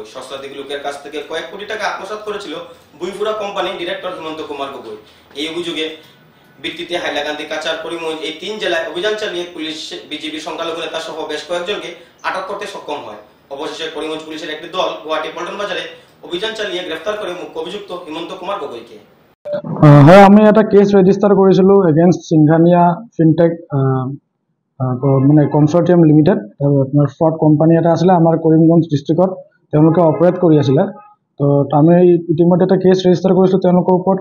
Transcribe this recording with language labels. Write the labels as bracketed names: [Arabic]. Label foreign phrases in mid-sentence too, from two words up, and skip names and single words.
[Bangla] সস্তাধিক লোকের কাছ থেকে কয়েক কোটি টাকা আত্মসাৎ করেছিল বুইফুরা কোম্পানি ডিরেক্টর হিমন্ত কুমার গগৈ। এই অভিযোগে ভিত্তিতে হাইলাকান্দি, কাছাড়, করিমগঞ্জ এই 3 জেলায় অভিযান চালিয়ে পুলিশ বিজেপি সংখ্যালঘু নেতা সহ বেশ কয়েকজনকে আটক করতে সক্ষম হয়। অবশেষে করিমগঞ্জ পুলিশের একটি দল গুয়াহাটি পল্টন বাজারে অভিযান চালিয়ে গ্রেফতার করে মুখ্য অভিযুক্ত হিমন্ত কুমার গগৈকে। [Assamese] হয়, আমি এটা [English] case register [Assamese] কৰিছিলোঁ এগেইনষ্ট সিংহানিয়া ফিনটেক মানে কনচৰ্টিয়াম লিমিটেড। আপোনাৰ [English] fraud company [Assamese] এটা আছিলে আমাৰ কৰিমগঞ্জ ডিষ্ট্ৰিক্টত, তেওঁলোকে অপাৰেট কৰি আছিলে। তো আমি ইতিমধ্যে এটা [English] case register [Assamese] কৰিছোঁ তেওঁলোকৰ ওপৰত।